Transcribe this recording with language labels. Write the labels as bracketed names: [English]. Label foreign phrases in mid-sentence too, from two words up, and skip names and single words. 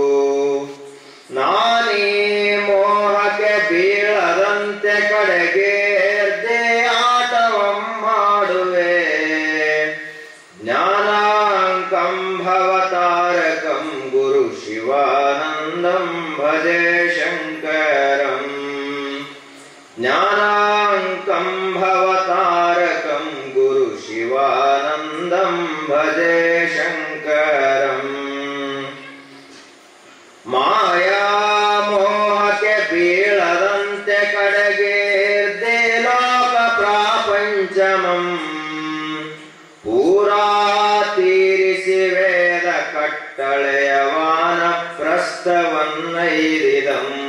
[Kannada] ನಾನೀ ಮೋಹಕ್ಕೆ ಬೀಳದಂತೆ ಕಡೆಗೆ ಆಟವಂ ಮಾಡುವೆ। [Sanskrit] ಜ್ಞಾನಾಂಕಂ ಭವತಾರಕಂ ಗುರು ಶಿವಾನಂದಂ ಭಜೆ ಶಂಕರಂ। ಜ್ಞಾನಾಂಕಂ ಭವತಾರಕಂ ಗುರು ಶಿವಾನಂದಂ ಭಜೆ ಶಂಕರಂ। [Kannada] ಮಾಯಾಮೋಹಕ್ಕೆ ಬೀಳದಂತೆ ಕಡೆಗೆ ಲೋಕ ಪ್ರಾಪಂಚಮಂ ಪೂರಾ ತೀರಿಸಿ ವೇದ ಕಟ್ಟಳೆಯ ವಾನಪ್ರಸ್ಥವನ್ನೈರಿದಂ।